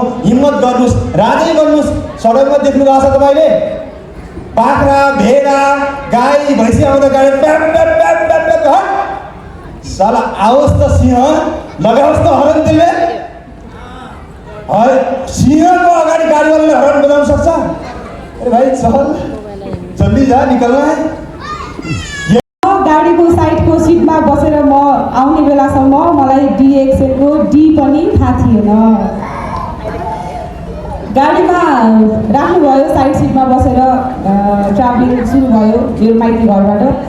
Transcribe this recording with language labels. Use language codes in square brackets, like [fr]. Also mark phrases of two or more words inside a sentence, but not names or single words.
[ne] हिम्मत गर्नुहोस्, राजै गर्नुहोस्। सडकमा देख्नु भएको छ तपाईँले बाख्रा, भेडा, गाई, भैँसी आउँदा गाडी प्याप प्याप प्याप प्याप प्याप [hi] हट साला [ne] आओस् त सिंह, लगाओस् त हरन त्यसले। सिंहको अगाडि गाडीवालाले हरन बजाउन सक्छ? [hi] अरे भाइ चल जल्दी जा, निकलना है। [ne] गाडीको साइडको सिटमा बसेर म आउने बेलासम्म मलाई डिएक्सएलको डी पनि थाहा थिएन। गाडीमा राख्नुभयो, साइड सिटमा बसेर ट्राभलिङ सुरु भयो मेरो माइती घरबाट।